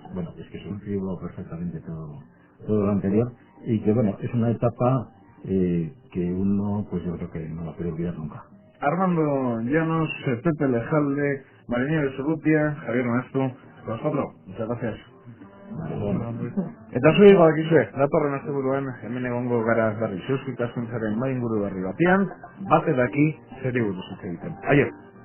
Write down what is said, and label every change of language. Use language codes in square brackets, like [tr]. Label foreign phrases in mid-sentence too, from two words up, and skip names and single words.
[es] Bueno, es que se inscribo perfectamente todo lo anterior y que, bueno, es una etapa que uno, pues yo creo que no la puede olvidar nunca. Armando Llanos, Pepe Lejalde, Mariniegues Urrutia, Javier Maestro, vosotros, muchas gracias. Vale, bueno. [eu] Eta zui badakizue, datorren asteburuan hemen egongo gara berriz Eusko Ikaskuntzaren mahai inguru berri batean, batek daki zeri buruz hitz egiten. Aio!